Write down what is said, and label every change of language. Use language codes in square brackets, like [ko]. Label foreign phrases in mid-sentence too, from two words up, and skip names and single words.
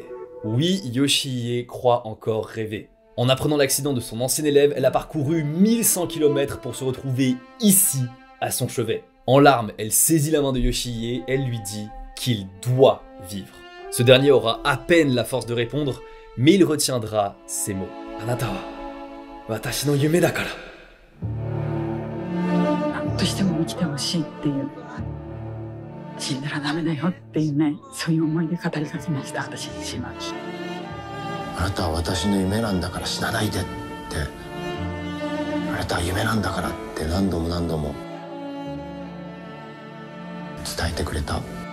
[fr] Oui, Yoshihide croit encore rêver. En apprenant l'accident de son ancien élève, elle a parcouru 1100 km pour se retrouver ici, à son chevet. En larmes, elle saisit la main de Yoshihide, elle lui dit qu'il doit vivre. Ce dernier aura à peine la force de répondre, mais il retiendra ces mots. [ja] あなたは私の夢だから. としても生きてほしいっていう、死んだらダメだよっていうね、そういう思いで語りかけました、私自身は。あなたは私の夢なんだから死なないでって、あなたは夢なんだからって何度も何度も伝えてくれた。